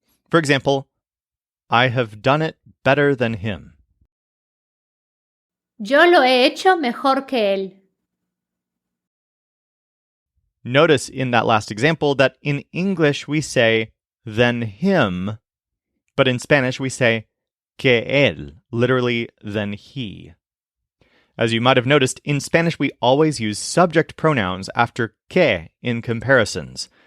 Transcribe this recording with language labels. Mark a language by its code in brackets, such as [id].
[en] For example, I have done it better than him. [es] Yo lo he hecho mejor que él. [en] Notice in that last example that in English we say than him, but in Spanish we say [es] que él, [en] literally than he. As you might have noticed, in Spanish we always use subject pronouns after que in comparisons.